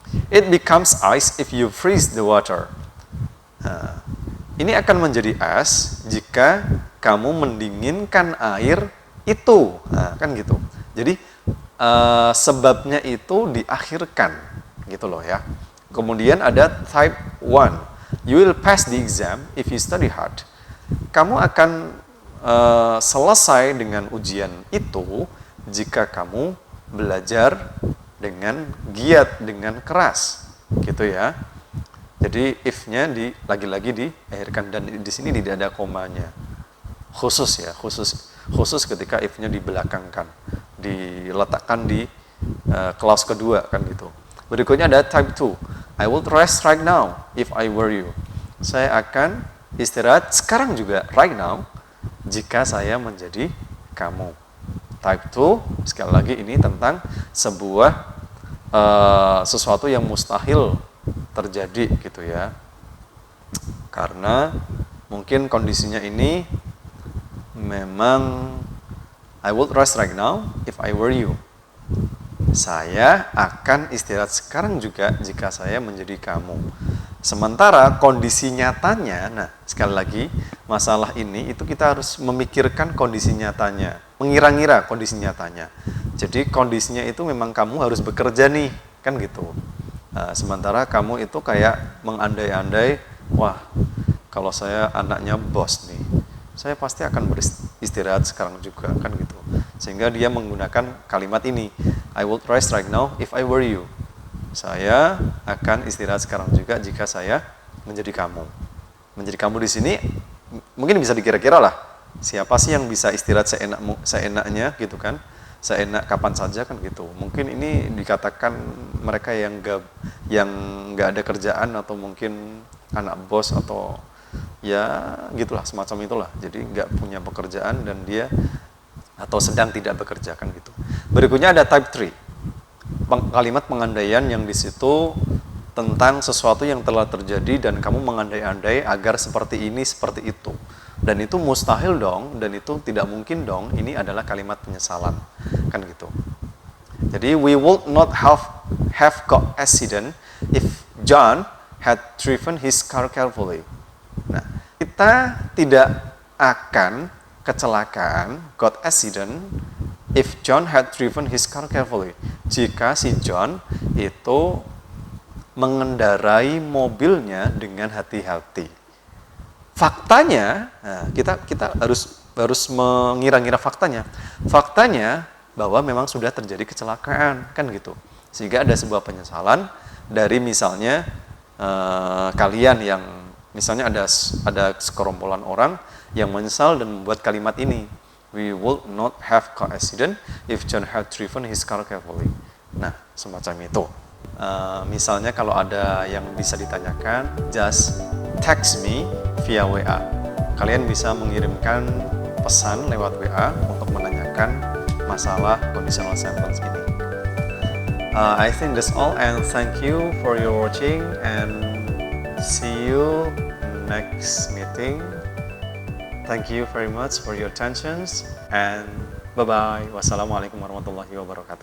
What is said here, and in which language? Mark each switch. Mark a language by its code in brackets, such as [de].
[en] It becomes ice if you freeze the water. [id] Nah, ini akan menjadi es jika kamu mendinginkan air itu. Nah, kan gitu. Jadi sebabnya itu diakhirkan, gitu loh ya. Kemudian ada type 1. [en] You will pass the exam if you study hard. [id] Kamu akan selesai dengan ujian itu jika kamu belajar dengan giat, dengan keras, gitu ya. Jadi if-nya lagi-lagi diakhirkan, dan di sini tidak ada komanya. Khusus ya, khusus ketika if-nya dibelakangkan, diletakkan di clause kedua, kan gitu. Berikutnya ada type 2. [en] I would rest right now if I were you. [id] Saya akan istirahat sekarang juga, right now, jika saya menjadi kamu. Type 2, sekali lagi ini tentang sebuah sesuatu yang mustahil terjadi, gitu ya. Karena mungkin kondisinya ini memang [en] I would rest right now if I were you. [id] Saya akan istirahat sekarang juga jika saya menjadi kamu. Sementara kondisi nyatanya, nah sekali lagi masalah ini itu kita harus memikirkan kondisi nyatanya, mengira-ngira kondisi nyatanya. Jadi kondisinya itu memang kamu harus bekerja nih, kan gitu. Nah, sementara kamu itu kayak mengandai-andai, wah kalau saya anaknya bos nih, saya pasti akan beristirahat sekarang juga, kan gitu. Sehingga dia menggunakan kalimat ini, [en] I would rest right now if I were you. [id] Saya akan istirahat sekarang juga jika saya menjadi kamu. Menjadi kamu di sini mungkin bisa dikira-kira lah, siapa sih yang bisa istirahat seenaknya gitu kan? Seenak kapan saja, kan gitu. Mungkin ini dikatakan mereka yang nggak ada kerjaan, atau mungkin anak bos, atau ya gitulah, semacam itulah. Jadi nggak punya pekerjaan dan dia atau sedang tidak bekerja, kan gitu. Berikutnya ada type 3. Kalimat pengandaian yang di situ tentang sesuatu yang telah terjadi dan kamu mengandai-andai agar seperti ini, seperti itu. Dan itu mustahil dong, dan itu tidak mungkin dong. Ini adalah kalimat penyesalan, kan gitu. [en] Jadi we would not have got accident if John had driven his car carefully. [id] Nah, kita tidak akan kecelakaan, [en] got accident, if John had driven his car carefully. [id] Jika si John itu mengendarai mobilnya dengan hati-hati. Faktanya, nah, kita harus mengira-ngira faktanya. Faktanya bahwa memang sudah terjadi kecelakaan, kan gitu. Sehingga ada sebuah penyesalan dari misalnya kalian yang misalnya ada sekerombolan orang yang menyesal dan membuat kalimat ini. [en] We would not have car accident if John had driven his car carefully. [id] Nah, semacam itu. Misalnya kalau ada yang bisa ditanyakan, [en] just text me via WA. [id] Kalian bisa mengirimkan pesan lewat WA untuk menanyakan masalah conditional sentence ini. [en] I think that's all, and thank you for your watching, and see you next meeting. Thank you very much for your attention, and bye-bye. [ar] Wassalamualaikum warahmatullahi wabarakatuh.